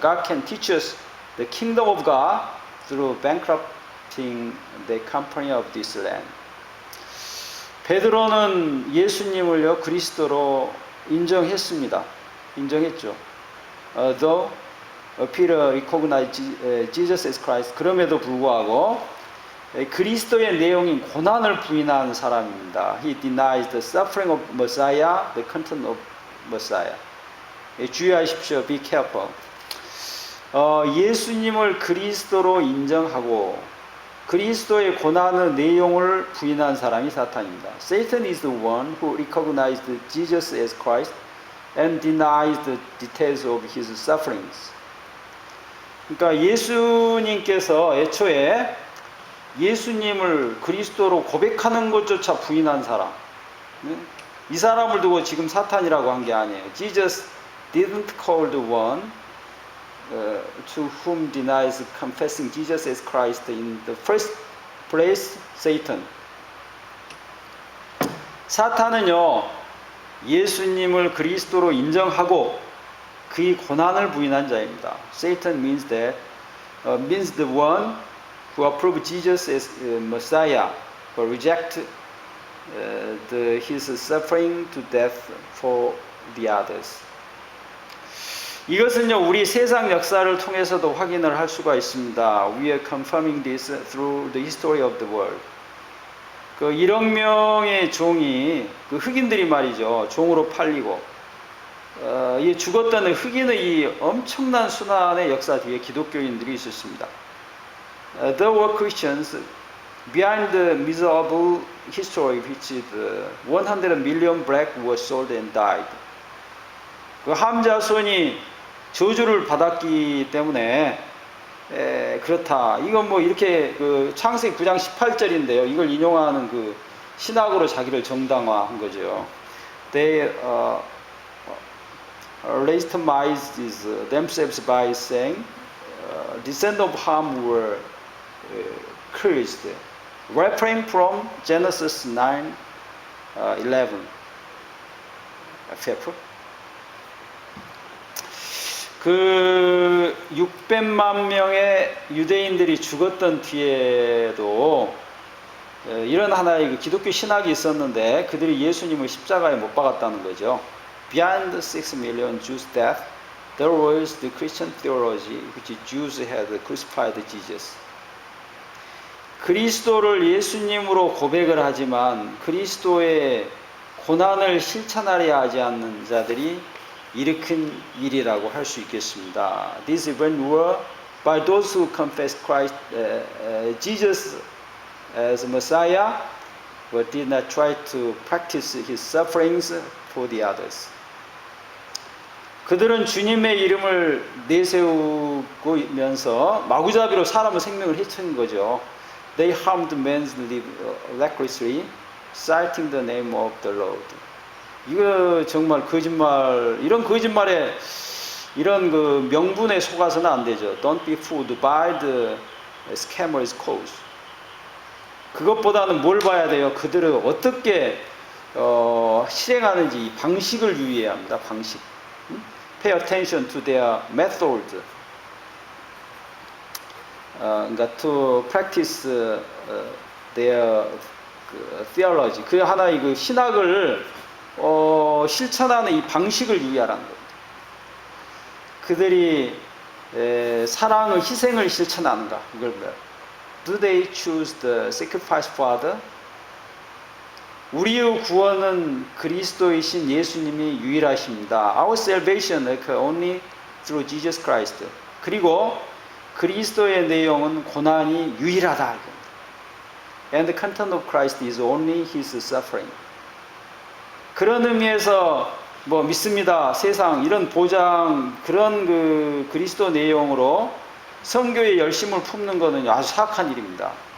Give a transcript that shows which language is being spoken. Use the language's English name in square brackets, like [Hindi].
[English] God can teach us the kingdom of God through bankrupting the company of this land. [Korean] 베드로는 예수님을요 그리스도로 인정했습니다. 인정했죠. [English] Though Peter recognized Jesus as Christ, [Korean] 그럼에도 불구하고 그리스도의 내용인 고난을 부인한 사람입니다. [English] He denies the suffering of Messiah, the content of Messiah. [Korean] 주의하십시오. [English] Be careful. [Korean] 예수님을 그리스도로 인정하고 그리스도의 고난의 내용을 부인한 사람이 사탄입니다. [English] Satan is the one who recognized Jesus as Christ and denies the details of his sufferings. [Korean] 그러니까 예수님께서 애초에 예수님을 그리스도로 고백하는 것조차 부인한 사람, 이 사람을 두고 지금 사탄이라고 한 게 아니에요. [English] Jesus didn't call the one to whom denies confessing Jesus as Christ in the first place, Satan. [Korean] 사탄은요, 예수님을 그리스도로 인정하고 그의 고난을 부인한 자입니다. [English] Satan means the one who approve Jesus as Messiah, but reject his suffering to death for the others. [Korean] 이것은요 우리 세상 역사를 통해서도 확인을 할 수가 있습니다. [English] We are confirming this through the history of the world. [Korean] 그 1억 명의 종이 그 흑인들이 말이죠 종으로 팔리고 이 죽었던 흑인의 이 엄청난 순환의 역사 뒤에 기독교인들이 있었습니다. [English] There were Christians behind the miserable history which 100 million black were sold and died. [Korean] 그 함자손이 저주를 받았기 때문에 그렇다. 이건 뭐 이렇게 그 창세기 9장 18절인데요. 이걸 인용하는 그 신학으로 자기를 정당화한 거죠. [English] They legitimized themselves by saying, descendants of Ham were cursed. Referring from Genesis 9:11. [Korean] 그 600만 명의 유대인들이 죽었던 뒤에도 이런 하나의 기독교 신학이 있었는데 그들이 예수님을 십자가에 못 박았다는 거죠. [English] Beyond 6 million Jews' death, there was the Christian theology which Jews had crucified Jesus. [Korean] 그리스도를 예수님으로 고백을 하지만 그리스도의 고난을 실천하려 하지 않는 자들이 일으킨 일이라고 할 수 있겠습니다. [English] These events were by those who confessed Christ, Jesus as Messiah, but did not try to practice his sufferings for the others. [Korean] 그들은 주님의 이름을 내세우면서 마구잡이로 사람의 생명을 해친 거죠. [English] They harmed men's lives recklessly, citing the name of the Lord. [Korean] 이거 정말 거짓말, 이런 거짓말에 이런 그 명분에 속아서는 안 되죠. [English] Don't be fooled by the scammer's cause. [Korean] 그것보다는 뭘 봐야 돼요? 그들을 어떻게 실행하는지 방식을 유의해야 합니다. 방식. [English] Pay attention to their method. [Korean] 그러니까 [English] to practice their theology, [Korean] 그 하나의 그 신학을 실천하는 이 방식을 유의하라는 겁니다. 그들이 사랑을, 희생을 실천하는가, 이걸 뭐야? [English] Do they choose the sacrifice for other? [Korean] 우리의 구원은 그리스도이신 예수님이 유일하십니다. [English] Our salvation is only through Jesus Christ. [Korean] 그리고 그리스도의 내용은 고난이 유일하다. [English] And the content of Christ is only His suffering. [Korean] 그런 의미에서 뭐 믿습니다, 세상 이런 보장, 그런 그 그리스도 내용으로 선교의 열심을 품는 것은 아주 사악한 일입니다.